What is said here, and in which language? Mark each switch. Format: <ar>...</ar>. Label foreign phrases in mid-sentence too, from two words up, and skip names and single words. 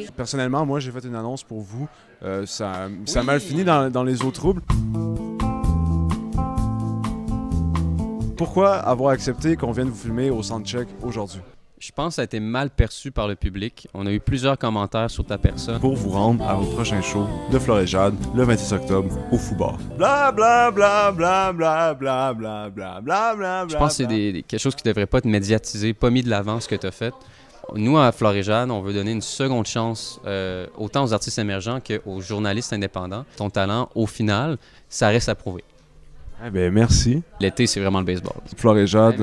<fr>Personnellement, moi, j'ai fait une annonce pour vous. Ça a mal fini dans les eaux troubles. Pourquoi avoir accepté qu'on vienne vous filmer au Soundcheck aujourd'hui? Je pense que ça a été mal perçu par le public. On a eu plusieurs commentaires sur ta personne. Pour vous rendre à votre prochain show de Flore et Jade le 26 octobre au Foubar. Bla bla bla bla bla bla bla bla bla bla. Je pense que c'est quelque chose qui devrait pas être médiatisé, pas mis de l'avant ce que tu as fait. Nous, à Flore et Jade, on veut donner une seconde chance autant aux artistes émergents qu'aux journalistes indépendants. Ton talent, au final, ça reste à prouver. Eh bien, merci. L'été, c'est vraiment le baseball. Flore et Jade,</fr>